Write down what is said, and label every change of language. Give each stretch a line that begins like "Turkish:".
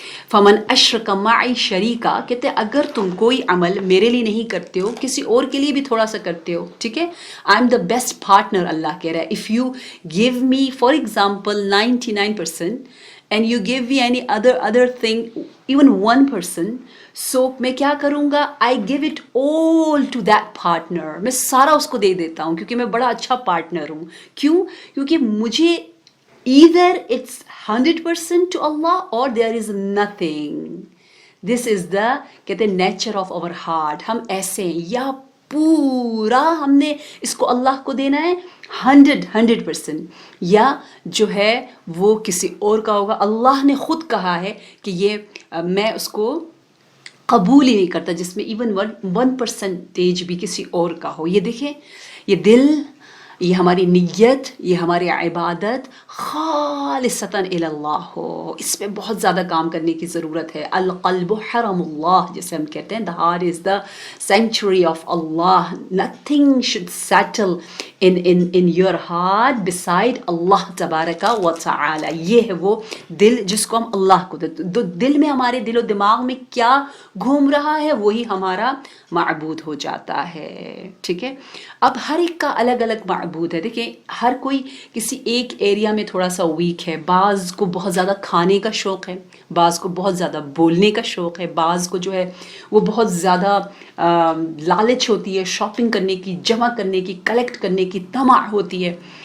Arabic: فمن اشرک معی شریکا،
Urdu: کہتے ہیں اگر تم کوئی عمل میرے لیے نہیں کرتے ہو، کسی اور کے لیے بھی تھوڑا سا کرتے ہو، ٹھیک ہے،
English: I am the best partner,
Urdu: اللہ کہہ رہا ہے
English: if you give me for example 99% and you give me any other thing even 1%،
Urdu: سو میں کیا کروں گا،
English: I give it all to that partner,
Urdu: میں سارا اس کو دے دیتا ہوں کیونکہ میں بڑا اچھا پارٹنر ہوں. کیوں؟ کیونکہ مجھے
English: either it's 100% to Allah or there is nothing. This is the
Urdu: کہتے ہیں
English: Nature of our heart.
Urdu: ہم ایسے ہیں، یا پورا ہم نے اس کو اللہ کو دینا ہے 100%، یا جو ہے وہ کسی اور کا ہوگا. اللہ نے خود کہا ہے کہ یہ میں اس کو قبول ہی نہیں کرتا جس میں ایون 1% بھی کسی اور کا ہو. یہ دیکھیں، یہ دل، یہ ہماری نیت، یہ ہماری عبادت خالصتاً الی اللہ ہو، اس پہ بہت زیادہ کام کرنے کی ضرورت ہے.
Arabic: القلب حرم اللہ،
Urdu: جیسے ہم کہتے ہیں
English: the heart is the sanctuary of Allah. Nothing should settle in your heart beside اللہ تبارک و تعالی.
Urdu: یہ ہے وہ دل جس کو ہم اللہ کو دل میں ہمارے دل و دماغ میں کیا گھوم رہا ہے وہی ہمارا معبود ہو جاتا ہے. ٹھیک ہے، اب ہر ایک کا الگ الگ معبود ہے. دیکھیں، ہر کوئی کسی ایک ایریا میں تھوڑا سا ویک ہے. بعض کو بہت زیادہ کھانے کا شوق ہے، بعض کو بہت زیادہ بولنے کا شوق ہے، بعض کو جو ہے وہ بہت زیادہ لالچ ہوتی ہے شاپنگ کرنے کی، جمع کرنے کی، کلیکٹ کرنے کی طمع ہوتی ہے.